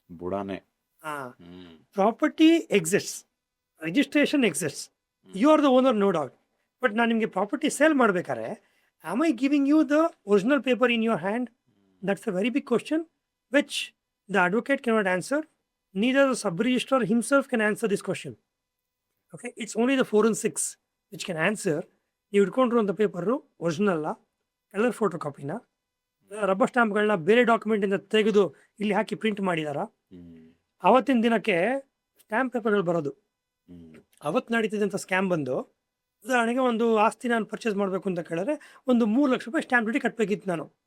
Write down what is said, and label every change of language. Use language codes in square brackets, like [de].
[en] ಬುಡಾನೆ. Property exists, registration exists, you are the owner, no doubt. But [kn] ನಾನು ನಿಮಗೆ property sale ಮಾಡಬೇಕಾದ್ರೆ [en] Am I giving you the original paper in your hand? That's a very big question which the advocate cannot answer. Neither the sub-registrar himself can answer this question. Okay, it's only the forensics which can answer. [kn] ನೀವು ಇಟ್ಕೊಂಡಿರುವಂಥ paper ಒರಿಜಿನಲ್ಲ, colour photo ಕಾಪಿನ, rubber ಸ್ಟ್ಯಾಂಪ್ಗಳನ್ನ ಬೇರೆ ಡಾಕ್ಯುಮೆಂಟಿಂದ ತೆಗೆದು ಇಲ್ಲಿ ಹಾಕಿ print ಮಾಡಿದಾರ. ಅವತ್ತಿನ ದಿನಕ್ಕೆ stamp ಪೇಪರ್ಗಳು ಬರೋದು. ಅವತ್ತು ನಡೀತಿದ್ದಂಥ ಸ್ಕ್ಯಾಮ್ ಬಂದು, ಉದಾಹರಣೆಗೆ ಒಂದು ಆಸ್ತಿ ನಾನು ಪರ್ಚೇಸ್ ಮಾಡಬೇಕು ಅಂತ ಕೇಳಿದ್ರೆ ಒಂದು 3 ಲಕ್ಷ ರೂಪಾಯಿ ಸ್ಟ್ಯಾಂಪ್ ಡ್ಯೂಟಿ ಕಟ್ಟಬೇಕಿತ್ತು ನಾನು.